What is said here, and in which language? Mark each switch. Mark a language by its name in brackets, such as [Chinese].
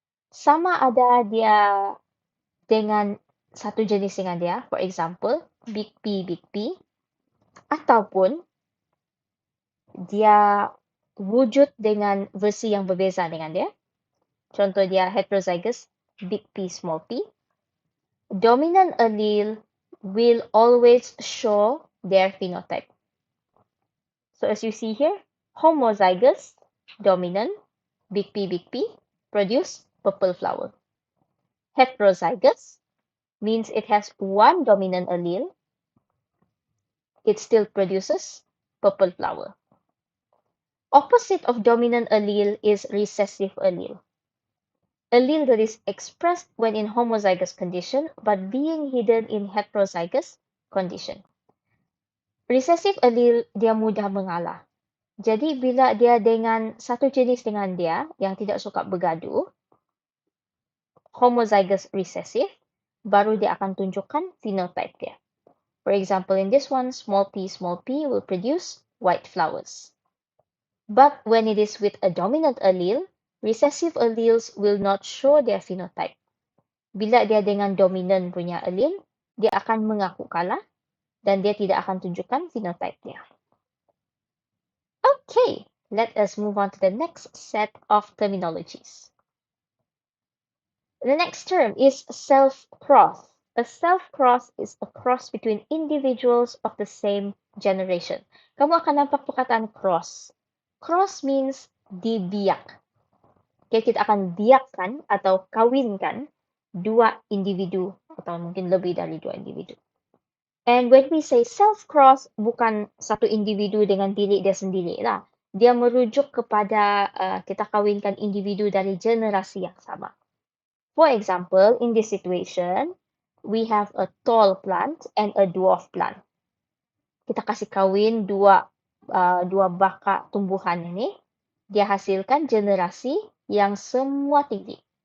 [Malay] Sama ada dia dengan satu jenis dengan dia, [English] for example, big P, [Malay] ataupun dia wujud dengan versi yang berbeza dengan dia. Contoh dia heterozygous, [English] big P, small p. Dominant allele will always show their phenotype. So as you see here, homozygous, dominant, big P, produce purple flower. Heterozygous means it has one dominant allele. It still produces purple flower. Opposite of dominant allele is recessive allele. Allele that is expressed when in homozygous condition but being hidden in heterozygous condition. [Malay] Recessive allele dia mudah mengalah. Jadi bila dia dengan satu jenis dengan dia yang tidak suka bergaduh, homozygous recessive, baru dia akan tunjukkan phenotype dia. [English] For example, in this one, small p will produce white flowers. But when it is with a dominant allele, recessive alleles will not show their phenotype. [Malay] Bila dia dengan dominant punya allele, dia akan mengaku kalah dan dia tidak akan tunjukkan phenotype dia. [English] Okay, let us move on to the next set of terminologies. The next term is self-cross. A self-cross is a cross between individuals of the same generation. [Malay] Kamu akan nampak perkataan cross. [English] Cross means [Malay] dibiak. Okay, kita akan biakkan atau kawinkan dua individu atau mungkin lebih dari dua individu. [English] And when we say self-cross, [Malay] bukan satu individu dengan diri dia sendiri lah. dia merujuk kepada kita kawinkan individu dari generasi yang sama. [English] For example, in this situation, we have a tall plant and a dwarf plant. [Malay] Kita kasih kawin dua baka tumbuhan ini, dia hasilkan generasi yang semua tinggi.